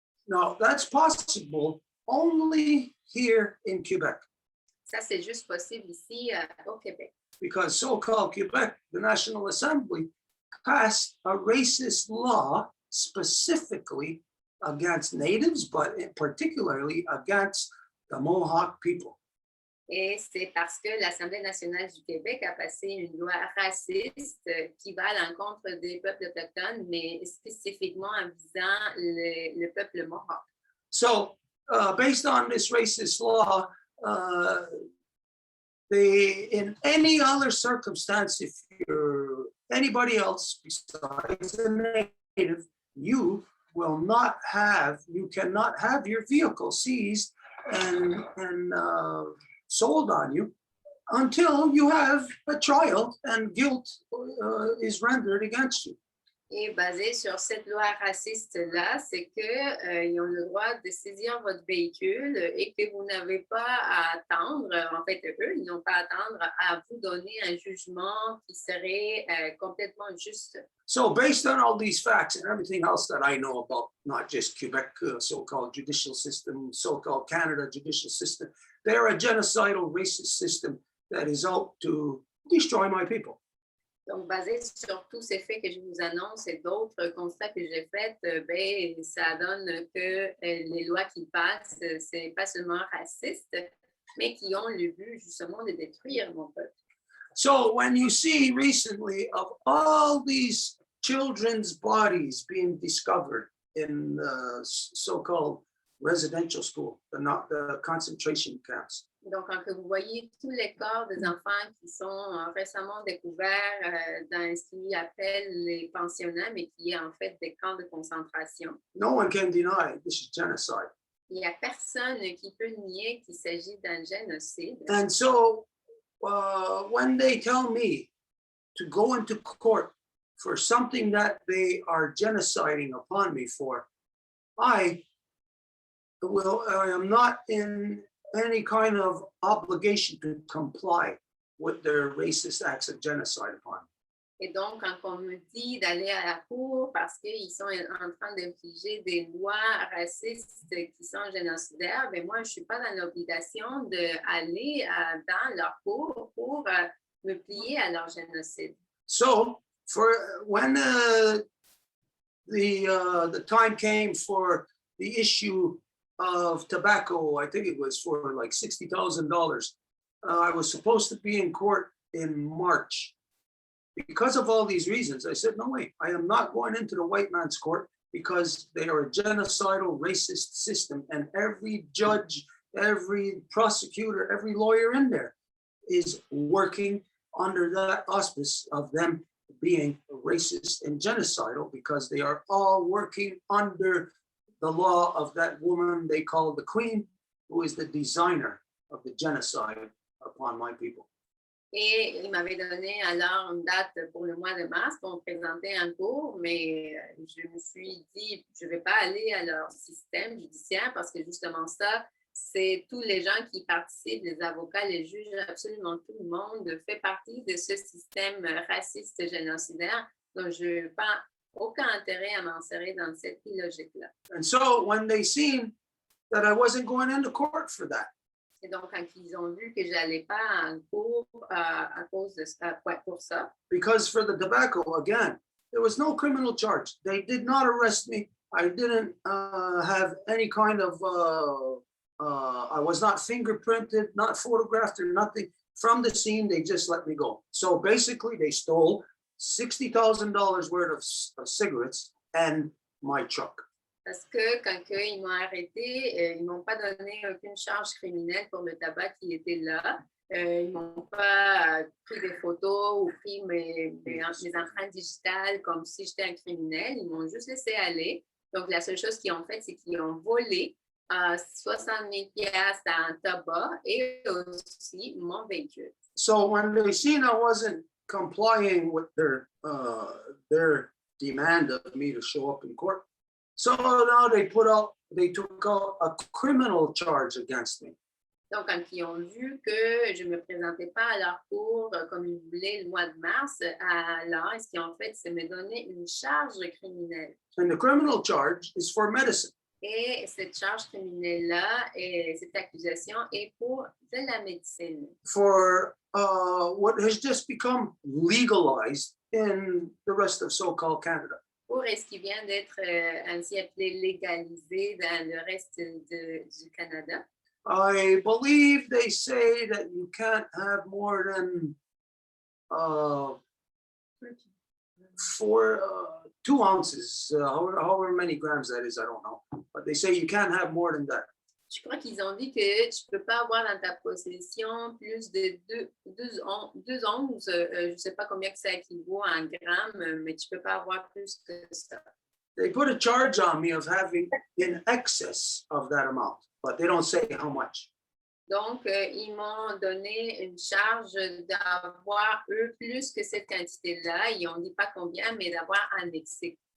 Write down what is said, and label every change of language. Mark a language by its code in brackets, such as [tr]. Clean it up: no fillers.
[en] No, that's possible only here in Quebec. [fr] Ça, c'est juste possible ici au Québec. [en] Because so-called Quebec, the National Assembly, passed a racist law specifically against natives, but particularly against the Mohawk people. [fr] Et c'est parce que l'Assemblée nationale du Québec a passé une loi raciste qui va à l'encontre des peuples autochtones, mais spécifiquement en visant le peuple Mohawk. [en] So, based on this racist law, in any other circumstance, if you're anybody else besides a native, you cannot have your vehicle seized and sold on you until you have a trial and guilt is rendered against you. [fr] Et basé sur cette loi raciste-là, c'est qu'ils ont le droit de saisir votre véhicule et que vous n'avez pas à attendre, en fait, eux, ils n'ont pas à attendre à vous donner un jugement qui serait complètement juste. [en] So based on all these facts and everything else that I know about, not just Quebec so-called judicial system, so-called Canada judicial system, they're a genocidal racist system that is out to destroy my people. [fr] Donc, basé sur tous ces faits que je vous annonce et d'autres constats que j'ai faits, ben, ça donne que les lois qui passent, c'est pas seulement raciste, mais qui ont le but justement de détruire mon peuple. [en] So when you see recently of all these children's bodies being discovered in the so-called residential school, the concentration camps. [fr] Donc, quand vous voyez tous les corps des enfants qui sont récemment découverts dans ce qu'ils appellent les pensionnats, mais qui est en fait des camps de concentration. [en] No one can deny this is genocide. [fr] Il n'y a personne qui peut nier qu'il s'agit d'un génocide. [en] And so when they tell me to go into court for something that they are genociding upon me for, I am not in any kind of obligation to comply with their racist acts of genocide upon me. [fr] Et donc, quand on me dit d'aller à la cour parce qu'ils sont en train d'infliger des lois racistes qui sont génocidaires, ben moi, je ne suis pas dans l'obligation d'aller dans leur cour pour me plier à leur génocide. [en] So, when the time came for the issue of tobacco, I think it was for like $60,000. I was supposed to be in court in March. Because of all these reasons, I said, no way, I am not going into the white man's court because they are a genocidal, racist system. And every judge, every prosecutor, every lawyer in there is working under that auspice of them being racist and genocidal because they are all working under the law of that woman they call the Queen, who is the designer of the genocide upon my people. [fr] Et il m'avait donné alors une date pour le mois de mars pour me présenter en cours, mais je me suis dit, je ne vais pas aller à leur système judiciaire parce que justement ça, c'est tous les gens qui participent, les avocats, les juges, absolument tout le monde fait partie de ce système raciste génocidaire. Donc, je n'ai pas aucun intérêt à m'insérer dans cette logique-là. [en] And so when they seen that I wasn't going into court for that, [fr] Et donc, quand ils ont vu que je n'allais pas en cours à cause de ça, pour ça, [en] because for the tobacco, again, there was no criminal charge. They did not arrest me. I didn't have any kind of, I was not fingerprinted, not photographed or nothing. From the scene, they just let me go. So basically, they stole $60,000 worth of cigarettes and my truck. [fr] Parce que quand ils m'ont arrêté, ils ne m'ont pas donné aucune charge criminelle pour le tabac qui était là. Ils ne m'ont pas pris des photos ou pris mes empreintes digitales comme si j'étais un criminel. Ils m'ont juste laissé aller. Donc, la seule chose qu'ils ont fait, c'est qu'ils ont volé 60 000 piastres en tabac et aussi mon véhicule. [en] So when they seen I wasn't complying with their demand of me to show up in court, so now they took out a criminal charge against me. [fr] Donc, quand ils ont vu que je ne me présentais pas à leur cours comme ils voulaient le mois de mars, alors ce qu'ils ont fait, c'est me donner une charge criminelle. [en] And the criminal charge is for medicine. [fr] Et cette charge criminelle-là, et cette accusation est pour de la médecine. [en] For what has just become legalized in the rest of so-called Canada. [fr] Pour ce qui vient d'être ainsi appelé légalisé dans le reste du Canada. [en] I believe they say that you can't have more than 2 ounces, however many grams that is, I don't know. But they say you can't have more than that. [fr] Je crois qu'ils ont dit que tu ne peux pas avoir dans ta possession plus de 2 onces, je ne sais pas combien que ça équivaut en grammes, mais tu ne peux pas avoir plus que ça. [en] They put a charge on me of having in excess of that amount, but they don't say how much. [fr] Donc, ils m'ont donné une charge d'avoir, eux, plus que cette quantité-là. Ils n'ont dit pas combien, mais d'avoir en excès.